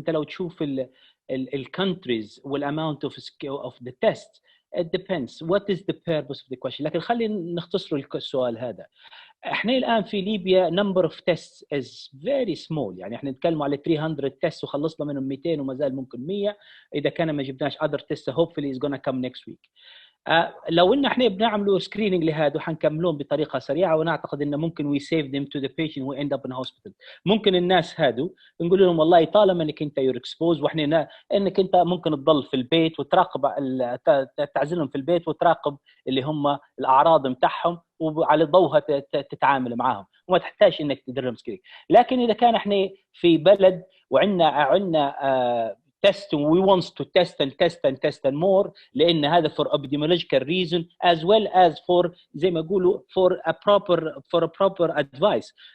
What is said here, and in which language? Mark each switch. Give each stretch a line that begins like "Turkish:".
Arabic: انت لو تشوف ال
English: countries والamount of the test, it depends what is the purpose of the question.
Arabic: لكن خلينا نختصر السؤال هذا. احنا الان في ليبيا
English: number of tests is very small،
Arabic: يعني احنا نتكلم على 300 tests وخلصنا منهم 200 وما زال ممكن 100 اذا كان ما جبناش
English: other tests hopefully is gonna come next week.
Arabic: لو ان احنا بنعملوا سكريننج لهذا وحنكملون بطريقه سريعه، ونعتقد انه ممكن
English: we save them to the patient who end up in hospital.
Arabic: ممكن الناس هادو نقول لهم والله طالما انك انت
English: you're exposed
Arabic: واحنا انك انت ممكن تضل في البيت وتراقب تعزلهم في البيت وتراقب اللي هم الاعراض متاعهم وعلى ضوءها تتعامل معاهم وما تحتاج انك تدرهم سكرين. لكن اذا كان احنا في بلد وعندنا
English: test and we want to test and more،
Arabic: لأن هذا
English: for epidemiological reason as well as for
Arabic: زي ما يقولوا
English: for a proper advice.